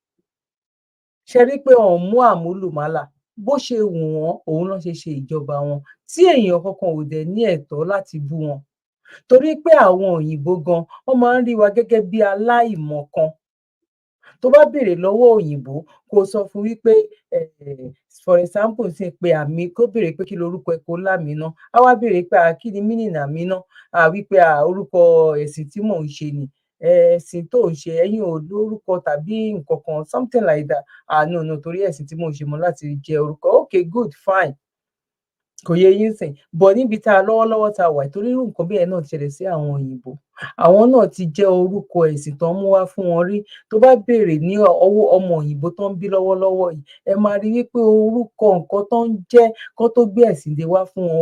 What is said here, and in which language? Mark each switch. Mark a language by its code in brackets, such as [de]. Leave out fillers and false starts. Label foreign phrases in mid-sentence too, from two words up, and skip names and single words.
[yo] Ṣẹ rí pé wọn ò mú àmúlùmálà. Bó ṣe wù wọ́n, òun ló ṣe ìjọba wọn. Tí èèyàn kankan ò dẹ̀ ní ẹ̀tọ́ láti bú wọn. Torí pé àwọn òyìnbó gan, wọ́n máa ń rí wa gẹ́gẹ́ bí aláìmọ̀kan. Tó bá béèrè lọ́wọ́ òyìnbó, kó sọ fún wípé [en] for example [yo] nsìn pé àmì kó béèrè pé kí lorúkọ ẹ kó lámìínà. Á wá béèrè pé kí ni meaning àmínà? Wípé orúkọ ẹ̀sìn tí mò ń ṣe ni. Ẹ̀sìn tó ń ṣe ẹ̀yin ò lórúkọ tàbí nǹkan kan [en] something like that. [yo] No torí ẹ̀sìn tí mò ń ṣe mo láti jẹ́ orúkọ. [en] Okay good fine. [yo] Kò yé yín sìn. But níbi tá a lọ́wọ́lọ́wọ́ tá a wà torí irú nǹkan bẹ́ẹ̀ náà ṣẹlẹ̀ sí àwọn òyìnbó. Àwọn náà ti jẹ́ orúkọ ẹ̀sìn tán mú wá fún wọn rí. Tó bá béèrè ní ọwọ́ ọmọ òyìnbó tán ń bí lọ́wọ́lọ́wọ́ yìí, ẹ máa rí wípé orúkọ nǹkan tán ń jẹ́ kán tó gbé ẹ̀sìn dé wá fún wọn.